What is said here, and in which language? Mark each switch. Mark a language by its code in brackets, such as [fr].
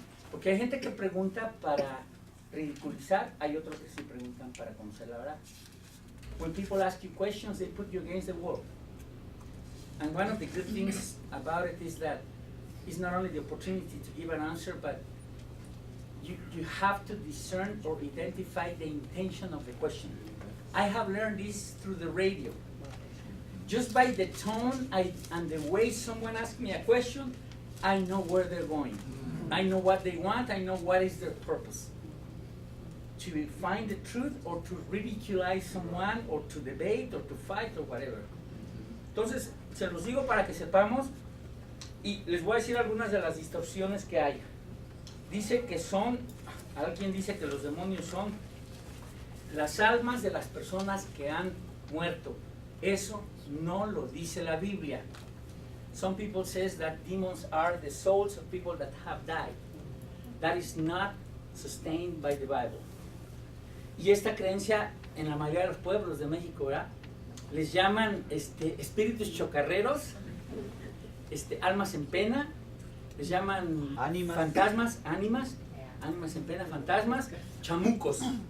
[es] Porque hay gente que pregunta para ridiculizar, hay otros que sí preguntan para conocer la verdad. [en] When people ask you questions, they put you against the wall. And one of the good things about it is that it's not only the opportunity to give an answer, but you have to discern or identify the intention of the question. I have learned this through the radio. Just by the tone and the way someone asks me a question, I know where they're going. I know what they want, I know what is their purpose. To find the truth or to ridiculize someone or to debate or to fight or whatever. [es] Entonces, se los digo para que sepamos y les voy a decir algunas de las distorsiones que hay. Dice que alguien dice que los demonios son las almas de las personas que han muerto. Eso no lo dice la Biblia. [en] Some people says that demons are the souls of people that have died. That is not sustained by the Bible. [es] Y esta creencia en la mayoría de los pueblos de México, ¿verdad? Les llaman espíritus chocarreros, almas en pena, les llaman fantasmas, ánimas en pena, fantasmas, chamucos.